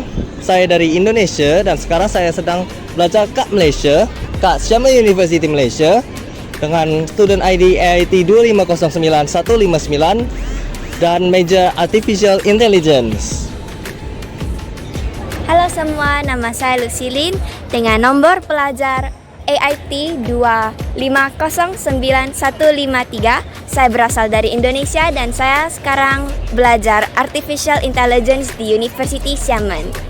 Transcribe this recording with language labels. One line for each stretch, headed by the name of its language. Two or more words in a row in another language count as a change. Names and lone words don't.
Indonesian: Saya dari Indonesia dan sekarang saya sedang belajar kat Malaysia, kat Xiamen University Malaysia dengan
English: student ID
Indonesian: AIT 2509159 dan major
English: Artificial Intelligence.
Indonesian: Halo semua, nama saya Lucilin dengan nomor pelajar AIT 2509153. Saya berasal dari Indonesia dan saya sekarang belajar
English: Artificial Intelligence
Indonesian: di University Xiamen.